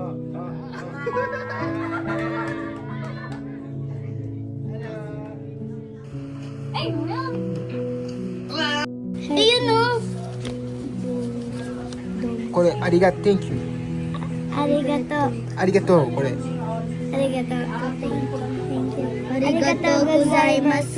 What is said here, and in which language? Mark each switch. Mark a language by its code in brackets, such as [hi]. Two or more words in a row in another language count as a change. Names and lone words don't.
[tl] Ayun o. [ja] これ、ありが、 [en] Thank you。 [ja] ありがとう。ありがとう、これ。ありがとう。ありがとうございます。